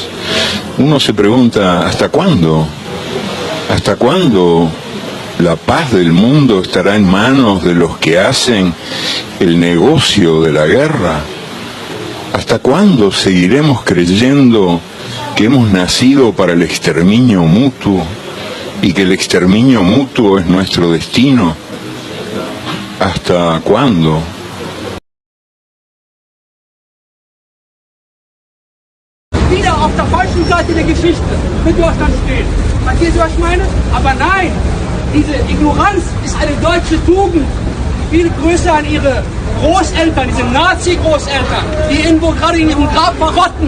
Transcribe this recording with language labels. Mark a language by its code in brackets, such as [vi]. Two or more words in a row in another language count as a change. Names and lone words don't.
[es] Uno se pregunta, ¿hasta cuándo? ¿Hasta cuándo la paz del mundo estará en manos de los que hacen el negocio de la guerra? ¿Hasta cuándo seguiremos creyendo que hemos nacido para el exterminio mutuo y que el exterminio mutuo es nuestro destino? ¿Hasta cuándo? [de] Wieder auf der falschen Seite der Geschichte für Deutschland stehen. Verstehst du, was ich meine? Aber nein, diese Ignoranz ist eine deutsche Tugend. Viele Grüße an ihre Großeltern, diese Nazi-Großeltern, die irgendwo gerade in ihrem Grab verrotten.